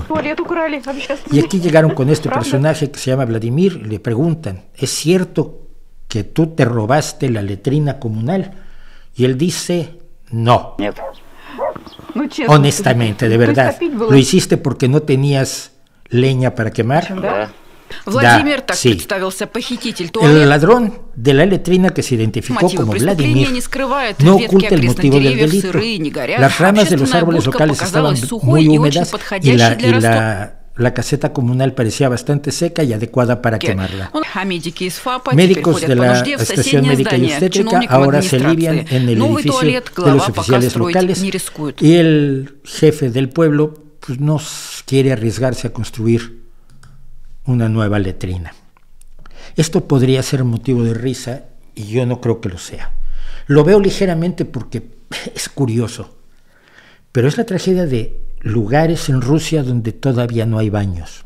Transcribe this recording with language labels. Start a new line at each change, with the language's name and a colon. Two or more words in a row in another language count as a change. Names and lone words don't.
Spanish: Y aquí llegaron con este personaje que se llama Vladimir y le preguntan, ¿es cierto que tú te robaste la letrina comunal? Y él dice, no. Honestamente, de verdad. ¿Lo hiciste porque no tenías leña para quemar?
Russian: Да. Владимир, так
Spanish: sí.
Russian: представился похититель
Spanish: El
Russian: туалета.
Spanish: ladrón de la letrina, que se identificó
Russian: Мотивы
Spanish: como
Russian: преступления
Spanish: Vladimir,
Russian: не скрывают.
Spanish: no
Russian: Ветки
Spanish: oculta el
Russian: окрестных
Spanish: motivo del
Russian: деревьев
Spanish: delito.
Russian: сырые, не горят.
Spanish: Las ramas de los
Russian: Общественная
Spanish: árboles
Russian: будка
Spanish: locales estaban
Russian: показалась сухой
Spanish: muy
Russian: и очень
Spanish: húmedas y
Russian: подходящей для растопки.
Spanish: la caseta comunal parecía bastante seca y adecuada para quemarla.
Russian: А медики из ФАПа
Spanish: Médicos
Russian: теперь
Spanish: de
Russian: ходят по
Spanish: la
Russian: нужде в
Spanish: estación
Russian: соседнее
Spanish: médica y
Russian: здание к
Spanish: obstétrica
Russian: чиновникам
Spanish: ahora se alivian
Russian: администрации.
Spanish: en el
Russian: Новый
Spanish: edificio
Russian: туалет
Spanish: de los
Russian: глава пока
Spanish: oficiales
Russian: строить
Spanish: locales
Russian: не рискует.
Spanish: y el jefe del pueblo pues, no quiere arriesgarse a construir una nueva letrina. Esto podría ser motivo de risa y yo no creo que lo sea. Lo veo ligeramente porque es curioso, pero es la tragedia de lugares en Rusia donde todavía no hay baños.